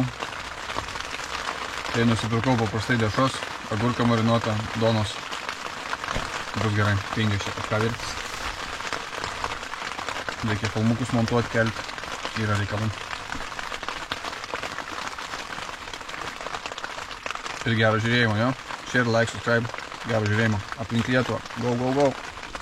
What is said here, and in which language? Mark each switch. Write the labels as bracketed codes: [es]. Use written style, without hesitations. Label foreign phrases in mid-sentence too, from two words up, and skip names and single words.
[lt] Tai nusipirkau paprastai dešros, agurką marinuotą, donos. Bus gerai, tingiai čia kažką virtis. Reikia filmukus montuoti, kelti. Yra reikalų. Ir gero žiūrėjimo, jo? [en] Share, like, subscribe. [lt] Gero žiūrėjimo. Aplink Lietuvą. [en] Go, go, go.